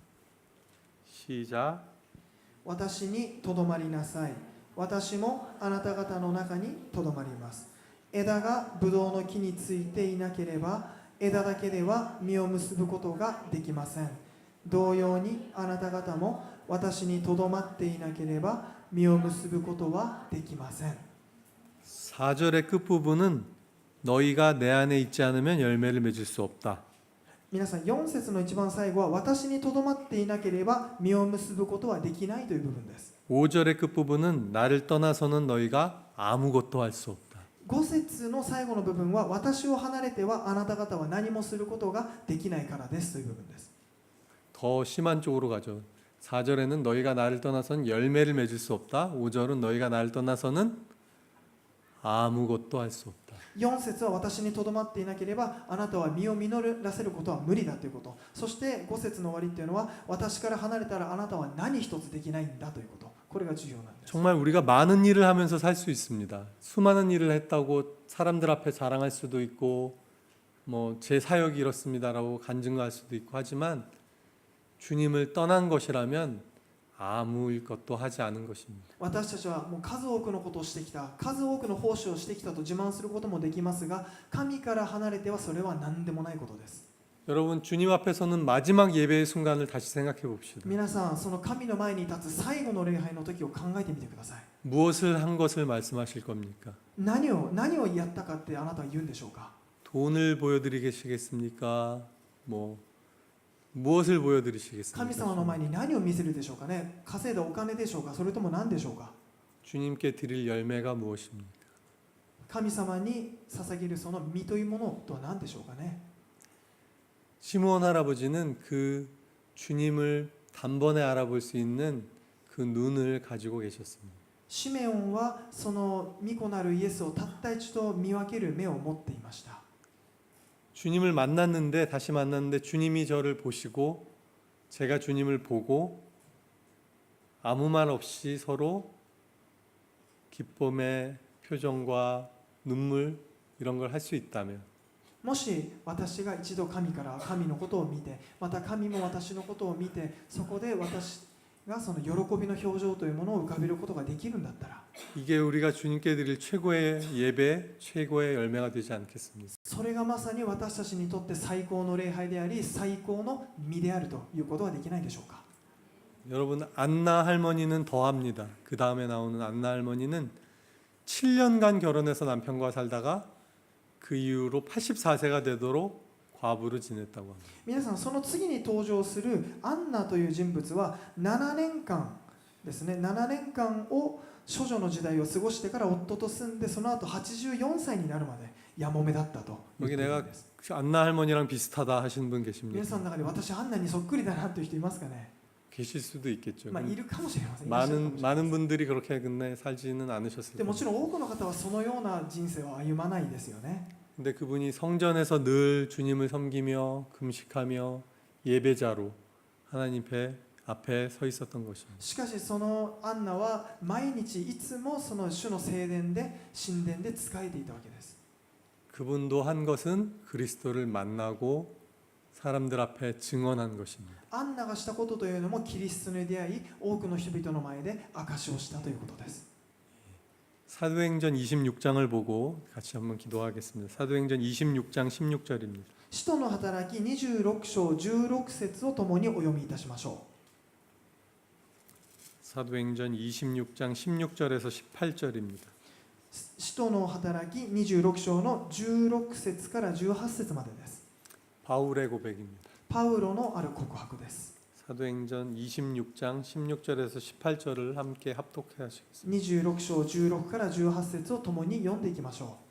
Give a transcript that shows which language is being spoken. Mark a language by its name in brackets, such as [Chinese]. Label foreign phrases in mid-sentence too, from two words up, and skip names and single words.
[Korean] 시작. [Japanese] 私にとどまりなさい。私もあなた方の中にとどまります。枝がブドウの木についていなければ、枝だけでは実を結ぶことができません。同様にあなた方も私にとどまっていなければ実を結ぶことはできません。 [Korean] 4절의 끝부분은 너희가 내 안에 있지 않으면 열매를 맺을 수 없다. [Japanese] 皆さん、4節の一番最後は私にとどまっていなければ実を結ぶことはできないという部分です。 [Korean] 5절의 끝부분은 나를 떠나서는 너희가 아무것도 할 수 없다. [Japanese] 5 節の最後の部分は私を離れてはあなた方は何もすることができないからですという部分です。 [Korean] 더 심한 쪽으로 가죠. 4절에는 너희가 나를 떠나서는 열매를 맺을 수 없다. 5절은 너희가 나를 떠나서는 아무것도 할 수 없다. [Japanese] 4 節は私にとどまっていなければあなたは実を実らせることは無理だということ。そして5節の終わりっていうのは私から離れたらあなたは何一つできないんだということ。これが重要なんです。 [Korean] 정말 우리가 많은 일을 하면서 살 수 있습니다. 수많은 일을 했다고 사람들 앞에 자랑할 수도 있고 뭐 제 사역이 이렇습니다라고 간증할 수도 있고 하지만 주님을 떠난 것이라면 아무 것도 하지 않은 것입니다. [Japanese] 私たちはもう数多くのことをしてきた、数多くの奉仕をしてきたと自慢することもできますが、神から離れてはそれは何でもないことです。 [Korean] 여러분 주님 앞에서는 마지막 예배의 순간을 다시 생각해 봅시다. [Japanese] 皆さん、その神の前に立つ最後の礼拝の時を考えてみてください。 [Korean] 무엇을 한 것을 말씀하실 겁니까? [Japanese] 何をやったかってあなたは言うんでしょうか。 [Korean] 돈을 보여드리시겠습니까? 무엇을 [Japanese] 神 [Korean] 보여드리시겠습니까? [Japanese] 様の前に何を見せるでしょうかね。稼いだお金でしょうか、それとも何でしょうか。 [Korean] 주님께 드릴 열매가 무엇입니까? [Japanese] 神様に捧げるその実というものとは何でしょうかね。 [Korean] 시므온 할아버지는 그 주님을 단번에 알아볼 수 있는 그 눈을 가지고 계셨습니다. [Japanese] シメオンはその御子なるイエスをたった一度見分ける目を持っていました。 [Korean] 주님을 다시 만났는데 주님이 저를 보시고 제가 주님을 보고 아무 말 없이 서로 기쁨의 표정과 눈물 이런 걸 할 수 있다면 [Japanese] もし私が一度神から神のことを見て、また神も私のことを見て、そこで私がその喜びの表情というものを浮かべることができるんだったら、 [Korean] 이게 우리가 주님께 드릴 최고의 예배, 최고의 열매가 되지 않겠습니까? [Japanese] それがまさに私たちにとって最高の礼拝であり、最高の実であるということはできないでしょうか。 [Korean] 여러분 안나 할머니는 더합니다. 그 다음에 나오는 안나 할머니는 7년간 결혼해서 남편과 살다가 그 이후로 84세가 되도록 과부로 지냈다고 합니다. [Japanese] 皆さん、その次に登場するアンナという人物は7年間ですね、7年間を処女の時代を過ごしてから夫と住んで、その後84歳になるまでやもめだったと言っているんです。 [Korean] 안나 할머니랑 비슷하다 하시는 분 [Japanese] 皆 [Korean] 계십니까? [Japanese] さんの中で私アンナにそっくりだなという人いますかね。 [Korean] 계실 수도 있겠죠. [Japanese] まあ、いるかもしれません。いらっしゃるかもしれません [Korean] 많은 분들이 그렇게 근데 살지는 않으셨을 [Japanese] でも [Korean] 겁니다. [Japanese] ちろん多くの方はそのような人生を歩まないですよね。 [Korean] 근데 그분이 성전에서 늘 주님을 섬기며 금식하며 예배자로 하나님 앞에 서 있었던 것입니다. [Japanese] しかしそのアンナは毎日いつもその主の聖殿で神殿で仕えていたわけです。 [Korean] 그분도 한 것은 그리스도를 만나고 사람들 앞에 증언한 것입니다. [Japanese] アンナがしたことというのもキリストに出会い、多くの人々の前で証しをしたということです。 [Korean] 사도행전 26장을 보고 같이 한번 기도하겠습니다. 사도행전 26장 16절입니다. [Japanese] 使徒の働き26章16節を共にお読みいたしましょ [Korean] 사도행전 26장 16절에서 18절입니다. [Japanese] う。使徒の働き26章の16節から18節までです。 [Korean] 바울의 고백입니다. [Japanese] パウロのある告白です。 [Korean] 사도행전 26장 16절에서 18절을 함께 합독해 하시겠습니다. [Japanese] 26 章16から18節を共に読んでいきましょう。